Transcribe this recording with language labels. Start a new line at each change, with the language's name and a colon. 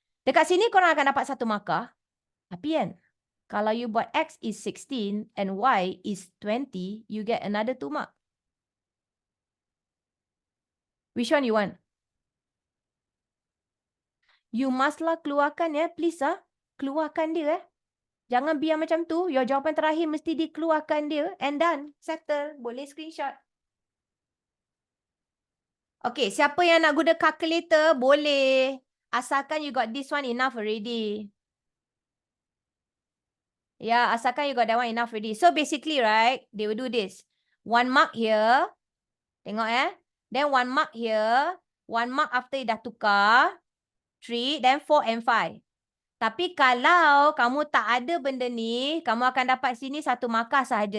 Malay: Dekat sini korang akan dapat 1 markah. Tapi kan, kalau
English: you buat X is 16 and Y is 20, you get another 2 mark. Which one you want?
Malay: You mustlah keluarkan please keluarkan dia Jangan biar macam tu. Your jawapan terakhir mesti dikeluarkan dia
English: and done.
Malay: Settle. Boleh screenshot. Okay, siapa yang nak guna calculator boleh.
English: Asalkan you got this one enough already. Yeah, asalkan you got that one enough already. So basically, right, they will do this. 1 mark here. Tengok Then 1 mark here. 1 mark after you dah tukar. 3, then 4 and 5.
Malay: Tapi kalau kamu tak ada benda ni, kamu akan dapat sini 1 markah sahaja.